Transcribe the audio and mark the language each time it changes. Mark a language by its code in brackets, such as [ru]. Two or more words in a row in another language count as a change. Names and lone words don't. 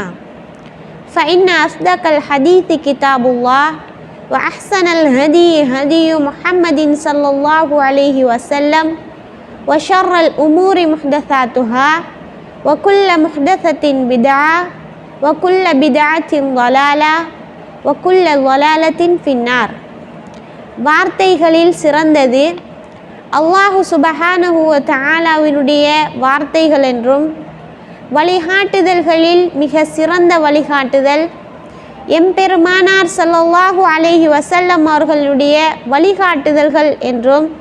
[ar] فإن أصدق الحديث كتاب الله وأحسن الهدي هدي محمد صلى الله عليه وسلم وشر الأمور محدثاتها وكل محدثة بدعة وكل بدعة ضلالة وكل ضلالة في النار. [ta] வார்த்தைகளில் சிறந்தது [ar] الله سبحانه وتعالى [ta] வார்த்தைகள் என்றும், வழிகாட்டுதல்களில் மிக சிறந்த வழிகாட்டுதல் எம்பெருமானார் [ar] صلى الله عليه وسلم [ta] அவர்களுடைய வழிகாட்டுதல்கள் என்றும்,